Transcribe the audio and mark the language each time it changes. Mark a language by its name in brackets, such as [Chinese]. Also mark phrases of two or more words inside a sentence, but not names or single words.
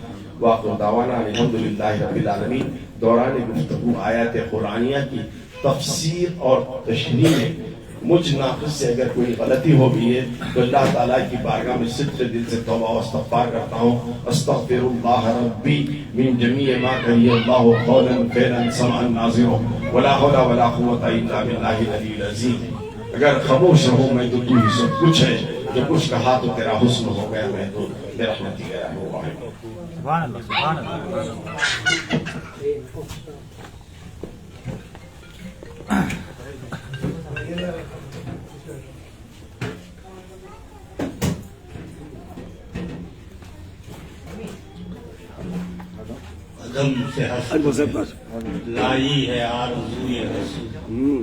[Arabic] وآخر دعوانا الحمدللہ رب العالمین. [Urdu] دوران گفتگو آیات قرآنیہ کی تفسیر اور تشریح میں مجھ ناقص سے اگر کوئی غلطی ہو گئی ہے تو اللہ تعالیٰ کی بارگاہ میں صدق دل سے توبہ و استغفار کرتا ہوں. [Arabic] استغفر اللہ ربی من جمیع ما کہی اللہ قولا فعلا سمعا ناظرا ولا حول ولا قوة الا باللہ العلی العظیم. [Urdu] اگر خاموش رہوں میں تو ہی سب کچھ ہے، جو کچھ کہا تو تیرا حسن ہو گیا، میں تو برحمتی گیا ہوں. [Arabic] سبحان اللہ، سبحان اللہ. [Urdu] عدم سے ہست لائی ہے آرزوئے رسول.